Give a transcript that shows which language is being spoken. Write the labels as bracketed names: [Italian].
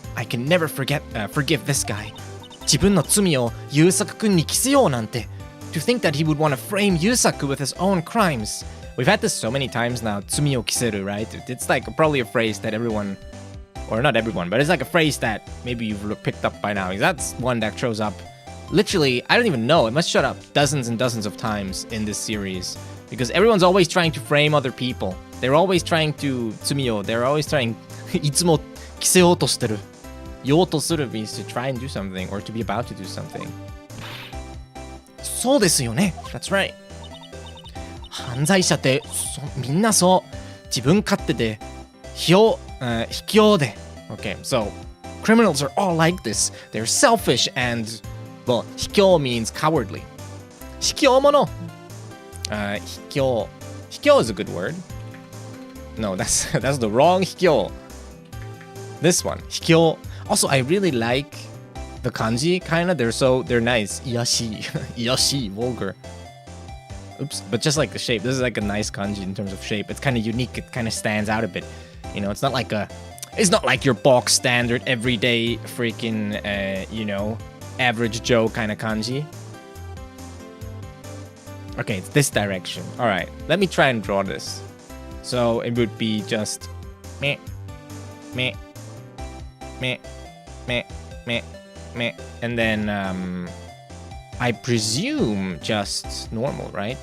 [English] I can never forgive this guy. [Japanese] 自分の罪を優作くんに着せようなんて。 [English] To think that he would want to frame Yusaku with his own crimes. We've had this so many times now, [Japanese] tsumi o kiseru, [English] right? It's like probably a phrase that everyone, or not everyone, but it's like a phrase that maybe you've picked up by now. That's one that shows up literally, I don't even know, it must show up dozens and dozens of times in this series. Because everyone's always trying to frame other people. They're always trying to, tsumi o, they're always trying, [Japanese] いつも着せようとしてる。 [English] ようとする means to try and do something, or to be about to do something. [Japanese] そうですよね。 [English] That's right. [Japanese] 犯罪者ってみんなそう自分勝手で卑怯で [English] Okay, so criminals are all like this. They're selfish and, well, 卑怯 means cowardly. 卑怯者卑怯 is a good word. No, that's the wrong 卑怯. This one 卑怯. Also, I really like the kanji, kinda. They're nice. 癒やしい vulgar. Oops, but just like the shape. This is like a nice kanji in terms of shape. It's kind of unique. It kind of stands out a bit. You know, it's not like your box standard everyday freaking average Joe kind of kanji. Okay, it's this direction. All right, let me try and draw this. So it would be just meh, meh, meh, meh, meh, meh, and then I presume just normal, right?